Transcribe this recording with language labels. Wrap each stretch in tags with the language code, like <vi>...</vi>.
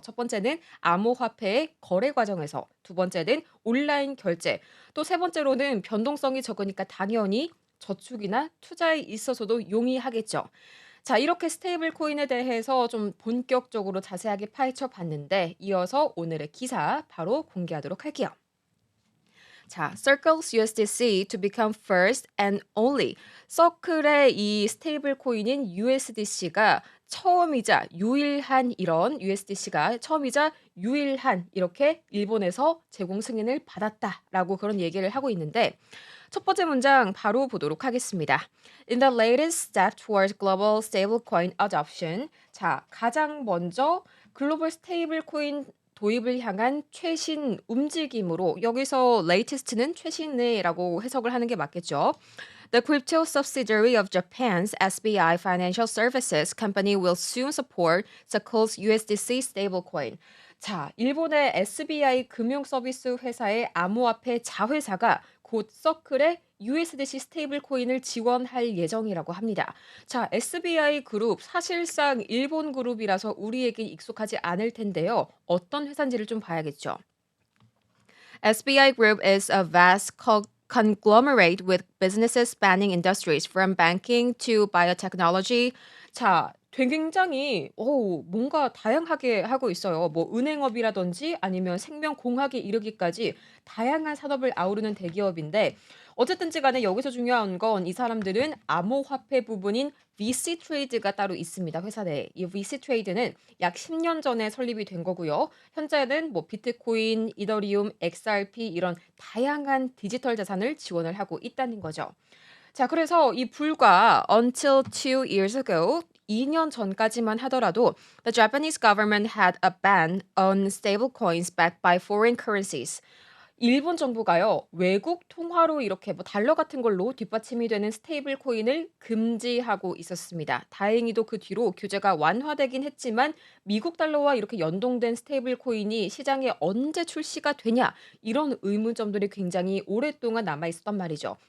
<ko>첫 번째는 암호화폐의 거래 과정에서, 두 번째는 온라인 결제, 또 세 번째로는 변동성이 적으니까 당연히 저축이나 투자에 있어서도 용이하겠죠. 자, 이렇게 스테이블 코인에 대해서 좀 본격적으로 자세하게 파헤쳐 봤는데 이어서 오늘의 기사 바로 공개하도록 할게요.</ko> <en>자, Circle's USDC to become first and only.</en> <ko>서클의 이 스테이블 코인인 USDC가 처음이자 유일한 이런 USDC가 처음이자 유일한 이렇게 일본에서 제공 승인을 받았다라고 그런 얘기를 하고 있는데 첫 번째 문장 바로 보도록 하겠습니다.</ko> <en>In the latest step towards global stablecoin adoption.</en> <ko>자, 가장 먼저 글로벌 스테이블 코인 도입을 향한 최신 움직임으로 여기서 latest는 최신의라고 해석을 하는 게 맞겠죠.</ko> <en>The crypto subsidiary of Japan's SBI Financial Services Company will soon support Circle's USDC stablecoin.</en> <ko>자, 일본의 SBI 금융 서비스 회사의 암호화폐 자회사가 곧 서클의 USDC 스테이블 코인을 지원할 예정이라고 합니다. 자, SBI 그룹 사실상 일본 그룹이라서 우리에게 익숙하지 않을 텐데요. 어떤 회사인지를 좀 봐야겠죠.</ko> <en>SBI Group is a vast conglomerate with businesses spanning industries from banking to biotechnology.</en> <ko>자, 굉장히 뭔가 다양하게 하고 있어요. 뭐 은행업이라든지 아니면 생명공학에 이르기까지 다양한 산업을 아우르는 대기업인데 어쨌든지 간에 여기서 중요한 건 이 사람들은 암호화폐 부분인 VC 트레이드가 따로 있습니다. 회사 내에. 이 VC 트레이드는 약 10년 전에 설립이 된 거고요. 현재는 뭐 비트코인, 이더리움, XRP 이런 다양한 디지털 자산을 지원을 하고 있다는 거죠. 자, 그래서 이 불과</ko> <en>until 2 years ago</en> <ko>2년 전까지만 하더라도</ko> <en>the Japanese government had a ban on stablecoins backed by foreign currencies.</en> <ko>일본 정부가요, 외국 통화로 이렇게 뭐 달러 같은 걸로 뒷받침이 되는 스테이블 코인을 금지하고 있었습니다. 다행히도 그 뒤로 규제가 완화되긴 했지만 미국 달러와 이렇게 연동된 스테이블 코인이 시장에 언제 출시가 되냐 이런 의문점들이 굉장히 오랫동안 남아 있었단 말이죠.</ko>